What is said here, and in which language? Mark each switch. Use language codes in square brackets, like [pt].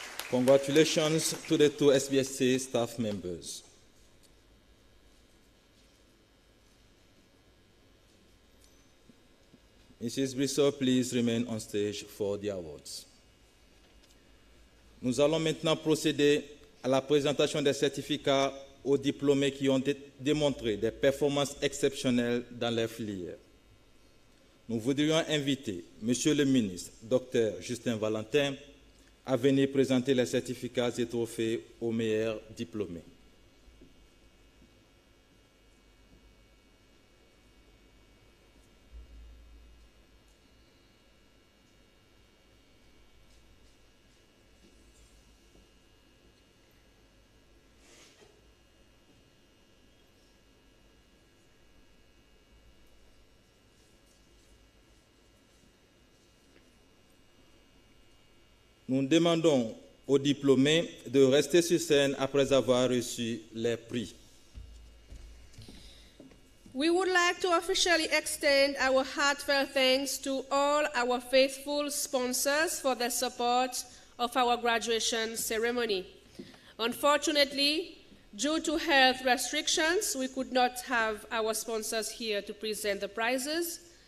[en] Congratulations to the 2 SBSA staff members. Mrs. Brissot, please remain on stage for the awards. [fr] Nous allons maintenant procéder à la présentation des certificats aux diplômés qui ont démontré des performances exceptionnelles dans leur filière. Nous voudrions inviter Monsieur le ministre, Dr Justin Valentin, à venir présenter les certificats et trophées aux meilleurs diplômés. Nous demandons aux diplômés de rester sur scène après avoir reçu les prix. [en] We would like to officially extend our heartfelt thanks to all our faithful sponsors for their support of our graduation ceremony. Unfortunately, due to health restrictions, we could not have our sponsors here to present the prizes.